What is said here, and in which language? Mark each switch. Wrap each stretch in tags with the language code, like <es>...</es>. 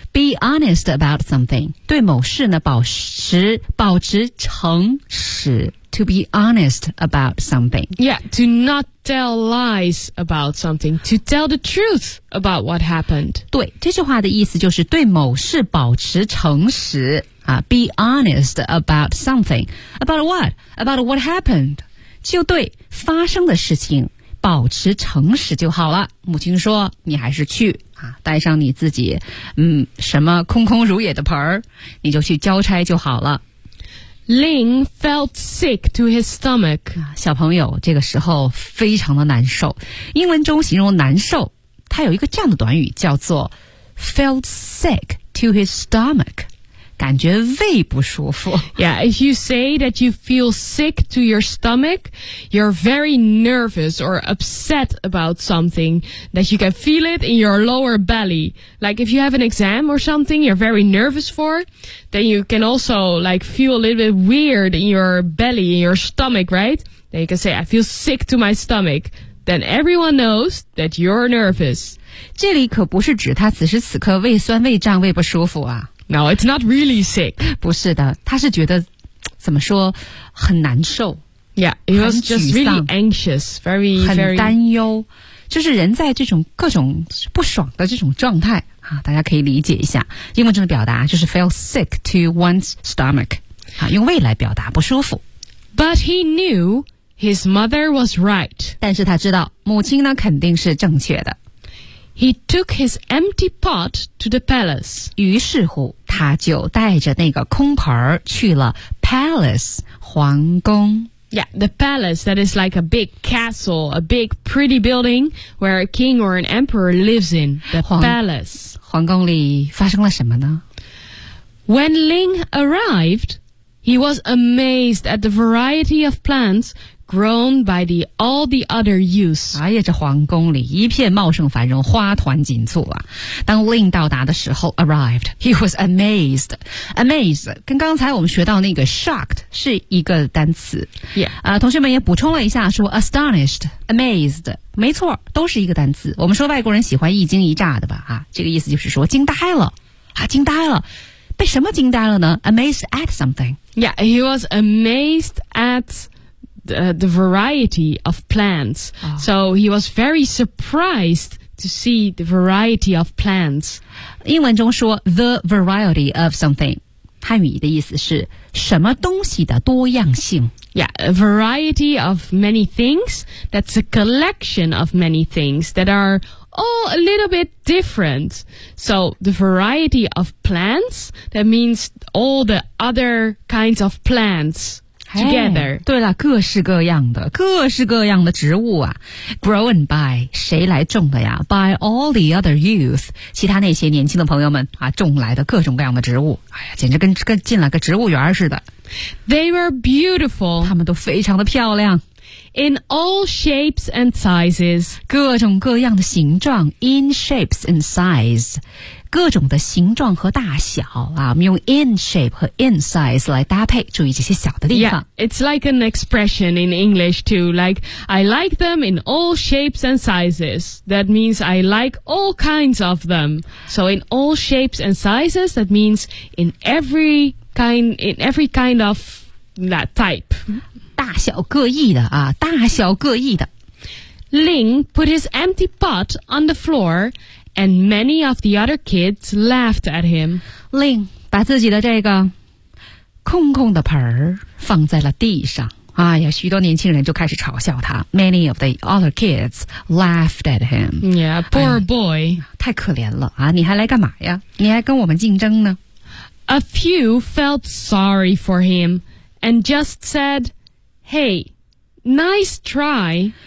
<en>Be honest about something.</en> <zh>对某事呢保持诚实。</zh> <en>To be honest about something. Yeah, to not tell lies about something. To tell the truth about what happened.</en> <zh>对，这句话的意思就是对某事保持诚实。</zh> <en>Be honest about something. About what? About what happened.</en> <zh>就对发生的事情保持诚实就好了。母亲说，你还是去啊，带上你自己什么空空如也的盆儿，你就去交差就好了。</zh> <en>Ling felt sick to his stomach.</en> <zh>小朋友这个时候非常的难受。英文中形容难受，它有一个这样的短语叫做</zh> <en>felt sick to his stomach，</en> <zh>感觉胃不舒服。</zh> <en>Yeah, if you say that you feel sick to your stomach, you're very nervous or upset about something that you can feel it in your lower belly. Like if you have an exam or something you're very nervous for, then you can also like feel a little bit weird in your belly, in your stomach, right? Then you can say, I feel sick to my stomach. Then everyone knows that you're nervous.</en> <zh>这里可不是指他此时此刻胃酸、胃胀、胃不舒服啊。</zh> <en>No, it's not really sick.</en> <zh>不是的，他是觉得怎么说很难受。</zh> <en>Yeah, he was just really anxious, very, very</en> <zh>很担忧，就是人在这种各种不爽的这种状态啊，大家可以理解一下。英文中的表达就是</zh> <en>feel sick to one's stomach，</en> <zh>啊，用胃来表达不舒服。</zh> <en>But he knew. His mother was right.</en> <zh>但是他知道母亲呢肯定是正确的。</zh> <en>He took his empty pot to the palace.</en> <zh>于是乎他就带着那个空盆去了 palace, 皇宫。</zh> <en>Yeah, the palace, that is like a big castle, a big pretty building where a king or an emperor lives in, the palace.</en> <zh>皇宫里发生了什么呢？</zh> <en>When Ling arrived, he was amazed at the variety of plants,grown by the, all the other youths.</en> <zh>哎呀，这皇宫里一片茂盛繁荣，花团锦簇啊。当 Ling 到达的时候</zh> <en>arrived, he was amazed.</en> <zh>Amazed, 跟刚才我们学到那个 shocked 是一个单词。</zh> <en>Yeah.</en> <zh>同学们也补充了一下说 astonished, amazed, 没错都是一个单词。我们说外国人喜欢一惊一乍的吧啊，这个意思就是说惊呆了啊，惊呆了。被什么惊呆了呢？</zh> <en>Amazed at something. Yeah, he was amazed at... The variety of plants.、Oh. So he was very surprised to see the variety of plants.</en> <zh>英文中说</zh> <en>the variety of something.</en> <zh>汉语的意思是什么东西的多样性。</zh> <en>Yeah, a variety of many things. That's a collection of many things that are all a little bit different. So the variety of plants, that means all the other kinds of plants. Together.</en> <zh>对了，各式各样的，各式各样的植物啊。 Grown by, 谁来种的呀？</zh> <en>By all the other youth,</en> <zh>其他那些年轻的朋友们啊，种来的各种各样的植物。哎呀，简直跟进了个植物园似的。</zh> <en>They were beautiful.</en> <zh>他们都非常的漂亮。</zh> <en>In all shapes and sizes.</en> <zh>各种各样的形状 ,</zh> <en>in shapes and size.</en> <zh>各种的形状和大小啊，我们用 in shape 和 in size 来搭配，注意这些小的地方。</zh> <en>Yeah, it's like an expression in English too, like, I like them in all shapes and sizes. That means I like all kinds of them. So in all shapes and sizes, that means in every kind of that type.</en> <zh>大小各异的啊，大小各异的。</zh> <en>Ling put his empty pot on the floor, and many of the other kids laughed at him.</en> <zh>Ling 把自己的这个空空的盆儿放在了地上。哎呀，许多年轻人就开始嘲笑他。</zh> <en>Many of the other kids laughed at him. Yeah, poor boy.、</en> <zh>哎、太可怜了啊！你还来干嘛呀？你还跟我们竞争呢</zh> <en>？A few felt sorry for him and just said. Hey, nice try.</en>